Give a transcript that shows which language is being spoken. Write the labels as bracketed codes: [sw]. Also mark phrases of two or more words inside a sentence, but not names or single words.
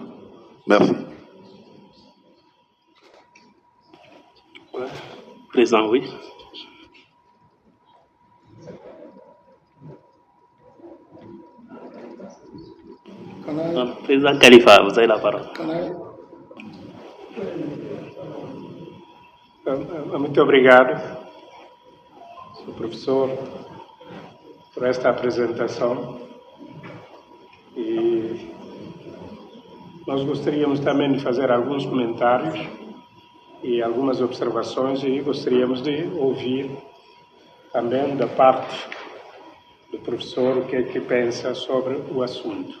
[fr] Merci. Président, oui. Président Khalifa, vous avez la parole. [pt] Muito obrigado, Sr. Professor, por esta apresentação. E nós gostaríamos também de fazer alguns comentários e algumas observações, e gostaríamos de ouvir também da parte do professor o que é que pensa sobre o assunto.